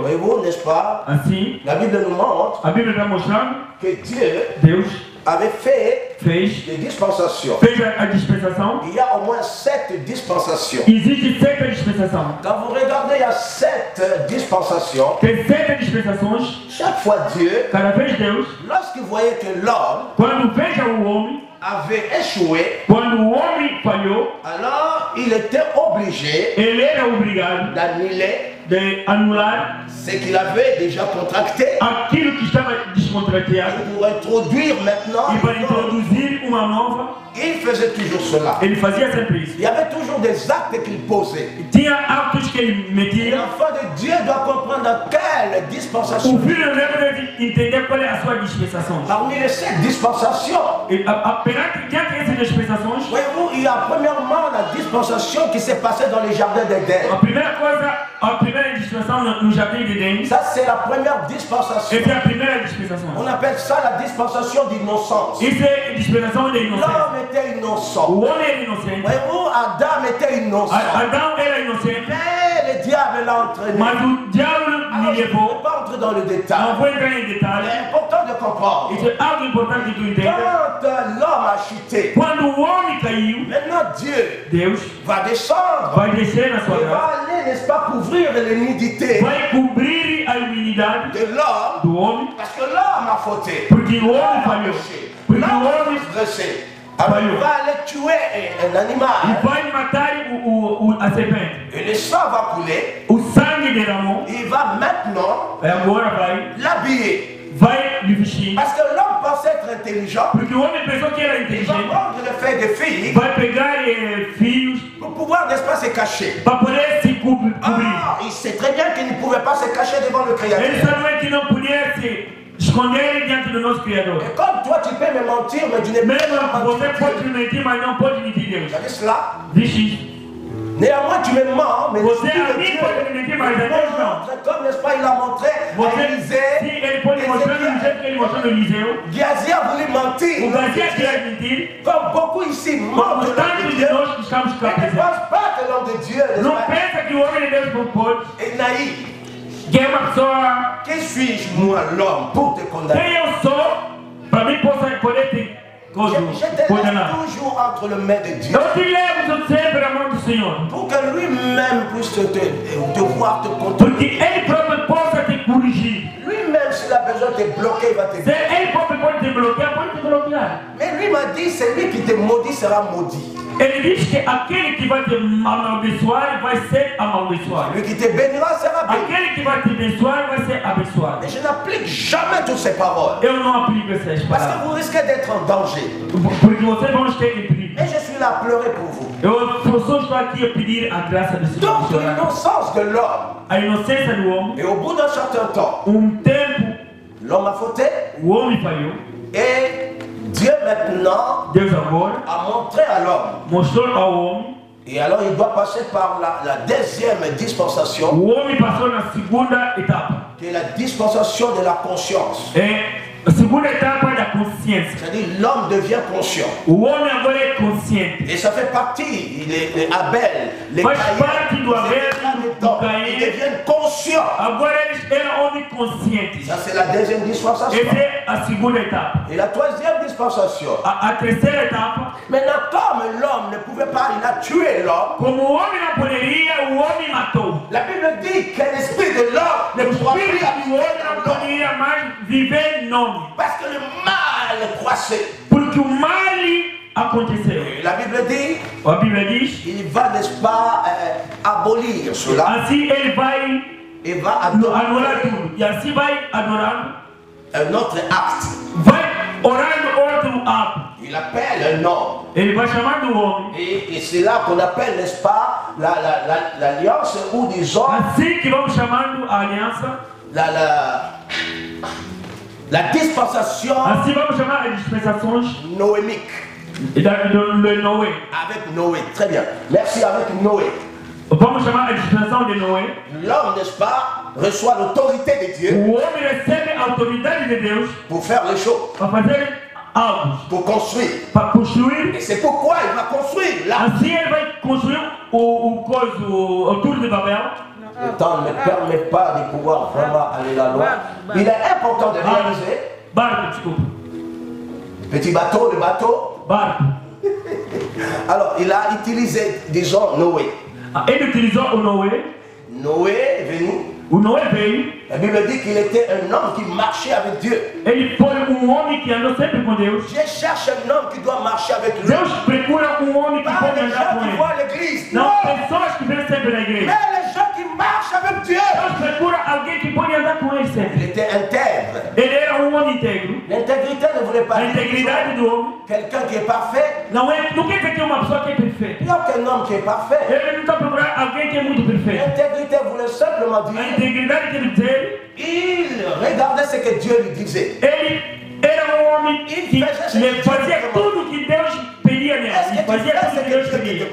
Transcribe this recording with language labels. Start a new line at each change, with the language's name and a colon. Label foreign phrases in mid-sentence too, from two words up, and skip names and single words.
French: Voyez-vous, n'est-ce pas,
Portuguese: Assim,
French: la Bible nous montre
Portuguese: a Bíblia está mostrando
French: que Dieu
Portuguese: Deus
French: avait fait
Portuguese: fez
French: des dispensations.
Portuguese: a dispensação.
French: Il y a au moins 7 dispensations.
Portuguese: Existe 7 dispensações.
French: Quand vous regardez, il y a 7 dispensations.
Portuguese: Tem 7 dispensações.
French: Chaque fois Dieu,
Portuguese: Cada vez Deus,
French: lorsqu'il voyait que l'homme
Portuguese: quando veja o homem,
French: avait échoué,
Portuguese: quando o homem falhou,
French: alors il était obligé
Portuguese: ele era obrigado
French: d'annuler
Portuguese: de anular
French: ce qu'il avait déjà contracté
Portuguese: aquilo que estava descontrateado
French: pour introduire maintenant.
Portuguese: e para introduzir uma nova.
French: Il faisait toujours cela.
Portuguese: Ele fazia sempre isso.
French: Il y avait toujours des actes qu'il posait.
Portuguese: Tinha atos que ele metia.
French: L'enfant de Dieu doit comprendre dans quelle dispensation.
Portuguese: O filho deve entender qual é a sua dispensação.
French: Parmi les 7 dispensations,
Portuguese: E perante diante dessas dispensações,
French: voyez-vous, il y a premièrement la dispensation qui s'est passée dans les jardins d'Éden.
Portuguese: a primeira coisa, a primeira dispensação no jardim de Éden,
French: Ça, c'est la première dispensation.
Portuguese: essa é a primeira dispensação.
French: On appelle ça la dispensation d'innocence.
Portuguese: Isso é dispensação de inocência.
French: L'homme était innocent.
Portuguese: O homem era inocente.
French: Voyez-vous, Adam était innocent.
Portuguese: Adão era inocente.
French: Mais le diable l'a entraîné.
Portuguese: Mas o diabo
French: Alors,
Portuguese: lhe
French: je ne
Portuguese: levou.
French: vais pas entrer dans le détail.
Portuguese: Não vou entrar em
French: C'est
Portuguese: detalhes.
French: important de comprendre.
Portuguese: Isso é algo importante que tu entenda.
French: Quand l'homme a chuté,
Portuguese: Quando o homem caiu,
French: maintenant Dieu
Portuguese: Deus
French: va descendre.
Portuguese: vai descer na sua
French: Il
Portuguese: graça.
French: va aller, n'est-ce pas, couvrir l'immunité
Portuguese: Vai cobrir a humilhade
French: de l'homme.
Portuguese: do homem.
French: Parce que l'homme a fauté.
Portuguese: Porque o homem falhou. Porque
French: L'homme
Portuguese: o
French: a
Portuguese: homem
French: transgressé. Alors il va aller tuer un animal.
Portuguese: e vai matar a serpente.
French: Et le sang va couler.
Portuguese: O sangue derramou.
French: Il va maintenant
Portuguese: E agora vai
French: l'habiller.
Portuguese: lhe vestir.
French: Parce que l'homme pensait être intelligent.
Portuguese: Porque o homem pensou que era
French: Il va
Portuguese: inteligente.
French: prendre le fait des filles
Portuguese: Vai pegar filhos
French: pour pouvoir, n'est-ce pas, se cacher.
Portuguese: para poder se cobrir.
French: Ah, il sait très bien qu'il ne pouvait pas se cacher devant le
Portuguese: Ele
French: Créateur.
Portuguese: sabia que não podia se esconder diante do nosso Criador.
French: Et comme toi, tu peux me mentir, mais tu ne peux
Portuguese: Mesmo
French: pas
Portuguese: você
French: mentir.
Portuguese: pode me mentir, mas não pode mentir Deus.
French: Vous savez cela?
Portuguese: Vixe,
French: Néanmoins, tu me mens, mais
Portuguese: você
French: l'Esprit
Portuguese: a
French: de
Portuguese: mim
French: Dieu
Portuguese: pode me mentir, mas a Deus não.
French: montre, comme, n'est-ce pas, il a montré à
Portuguese: Você,
French: Élisée.
Portuguese: sim, ele pode mostrar do jeito que ele mostrou no Eliseu.
French: Géasi a voulu mentir.
Portuguese: O Garcia queria mentir,
French: Comme beaucoup ici mentent
Portuguese: como
French: de l'homme
Portuguese: tantos
French: de
Portuguese: de
French: Dieu.
Portuguese: nós que estamos
French: Mais ne
Portuguese: capazes.
French: pense pas que l'homme de Dieu, n'est-ce
Portuguese: Não
French: pas,
Portuguese: pensa que o homem de Deus não pode,
French: est naïf.
Portuguese: que é uma pessoa
French: Qui suis-je, moi, l'homme, pour te condamner?
Portuguese: Quem eu sou para mim poder te
French: Je te
Portuguese: condenar?
French: laisse toujours entre les mains de Dieu.
Portuguese: Eu te levo sempre a mão do Senhor.
French: Pour que lui-même puisse te voir, te
Portuguese: Porque
French: contrôler.
Portuguese: Ele próprio possa te corrigir.
French: Lui-même, s'il a besoin de te bloquer, il va te
Portuguese: Se
French: bloquer.
Portuguese: Ele próprio pode te bloquear.
French: Mais lui m'a dit, celui qui te maudit sera maudit.
Portuguese: Ele diz que aquele que vai te amaldiçoar vai ser amaldiçoado.
French: Celui qui te bénira sera béni.
Portuguese: Aquele que vai te abençoar vai ser abençoado.
French: Mais je n'applique jamais toutes ces paroles.
Portuguese: Eu não aplico essas
French: Parce que
Portuguese: palavras.
French: vous risquez d'être en danger.
Portuguese: Porque vocês vão ter em perigo.
French: Et je suis là à pleurer pour vous.
Portuguese: Eu só estou aqui a pedir a graça do Senhor.
French: Donc l'innocence de l'homme.
Portuguese: A inocência do homem.
French: Et au bout d'un certain temps,
Portuguese: Tempo,
French: l'homme a fauté.
Portuguese: o homem falhou.
French: Et Dieu maintenant
Portuguese: Deus agora
French: a montré à l'homme.
Portuguese: mostrou ao homem.
French: Et alors il doit passer par la deuxième dispensation,
Portuguese: O homem passou na segunda etapa.
French: qui est la dispensation de la conscience.
Portuguese: A segunda etapa da consciência.
French: C'est-à-dire l'homme devient conscient.
Portuguese: O homem agora é consciente.
French: Et ça fait partie, les Abel, les
Portuguese: Faz
French: Caïn,
Portuguese: parte do Abel, do
French: ils
Portuguese: Caim.
French: deviennent conscients.
Portuguese: Agora eles eram homens conscientes.
French: Ça c'est la deuxième dispensation.
Portuguese: Essa é a segunda etapa.
French: Et la troisième dispensation,
Portuguese: A terceira etapa,
French: maintenant comme l'homme ne pouvait pas, il a tué l'homme,
Portuguese: como o homem não poderia, o homem matou.
French: la Bible dit que l'esprit de l'homme ne
Portuguese: O
French: pourra plus
Portuguese: espírito do homem
French: habiter
Portuguese: não
French: dans l'homme.
Portuguese: poderia mais viver em nome.
French: Parce que le mal croissait.
Portuguese: Porque o mal aconteceu.
French: Et la Bible dit,
Portuguese: A Bíblia diz,
French: il va, n'est-ce pas, abolir cela
Portuguese: assim ele vai
French: et va adorer
Portuguese: anular tudo. E assim vai adorando,
French: un autre acte.
Portuguese: vai orando outro ato.
French: Il appelle un homme.
Portuguese: Ele vai chamando o homem.
French: Et c'est là qu'on appelle, n'est-ce pas, l'alliance ou disons
Portuguese: Assim que vamos chamando a aliança,
French: la dispensation
Portuguese: assim vamos chamar as dispensações
French: noémique
Portuguese: de Noé.
French: avec Noé. Très bien. Merci, avec Noé.
Portuguese: Vamos chamar a dispensação de Noé.
French: L'homme, n'est-ce pas, reçoit l'autorité de Dieu
Portuguese: O homem recebe a autoridade de Deus
French: pour faire les choses,
Portuguese: para fazer algo,
French: pour construire.
Portuguese: para construir.
French: Et c'est pourquoi il va construire là.
Portuguese: Assim ele vai construir o Tour de Babel.
French: Le temps ne me permet pas de pouvoir vraiment aller là-loin. Il est important de réaliser.
Portuguese: Barco, desculpa.
French: Petit bateau, le bateau.
Portuguese: Barco.
French: Alors, il a utilisé, disons, Noé.
Portuguese: Ele utilizou o Noé.
French: Noé est venu.
Portuguese: O Noé veio.
French: La Bible dit qu'il était un homme qui marchait avec Dieu.
Portuguese: Ele foi homem que andou sempre com Deus.
French: Dieu cherche un homme qui doit marcher avec lui.
Portuguese: Deus procura homem que
French: Pas
Portuguese: pode
French: les
Portuguese: andar
French: gens
Portuguese: com
French: qui
Portuguese: ele.
French: voient l'église.
Portuguese: Não
French: Non.
Portuguese: pessoas que vêm sempre na igreja.
French: Mais les gens qui marchent avec Dieu.
Portuguese: Deus procura alguém que pode andar com ele
French: Il
Portuguese: sempre.
French: était intègre.
Portuguese: Ele era homem íntegro.
French: L'intégrité ne voulait pas
Portuguese: A
French: dire
Portuguese: integridade do homem
French: quelqu'un qui est parfait.
Portuguese: não quer dizer que é uma pessoa que é perfeita.
French: Il n'y a aucun homme qui est parfait.
Portuguese: Ele não está procurando alguém que é muito perfeito.
French: L'intégrité voulait simplement
Portuguese: A
French: dire
Portuguese: integridade quer dizer,
French: il regardait ce que Dieu lui disait.
Portuguese: ele era homem que ele fazia tudo que Deus pedia nele. Ele fazia tudo que Deus pedia.